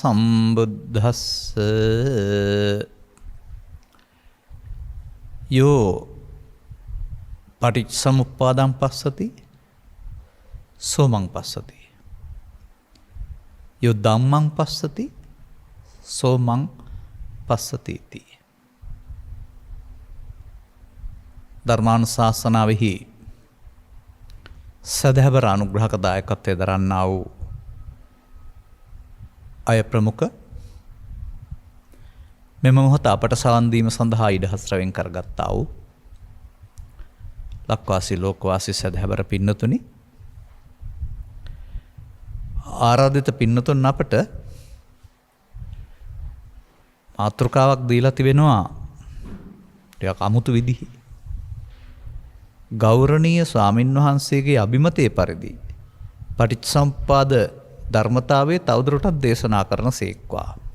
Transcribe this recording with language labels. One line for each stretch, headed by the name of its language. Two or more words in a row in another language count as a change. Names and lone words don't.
Pali: සම්බුද්දස්සේ යෝ පටිච්චසමුප්පාදං පස්සති සෝමං පස්සති යෝ ධම්මං පස්සති සෝමං පස්සති
Sinhala: इति ධර්මානුශාසනාවෙහි සදහවර අනුග්‍රහක දායකත්වයේ දරන්නා වූ අය ප්‍රමුඛ මෙම මොහොත අපට සවන් දීම සඳහා ඉඩහස්රවෙන් කරගත්තා වූ ලක්වාසී ලෝකවාසී සදහවර පින්නතුනි ආරාධිත පින්නතුන් අපට මාතෘකාවක් දීලා තිබෙනවා ටිකක් අමුතු විදිහේ ගෞරවනීය ස්වාමින්වහන්සේගේ අභිමතයේ පරිදි පටිච්චසමුප්පාද ධර්මතාවයේ තවදුරටත් දේශනා කරන සේක්වා.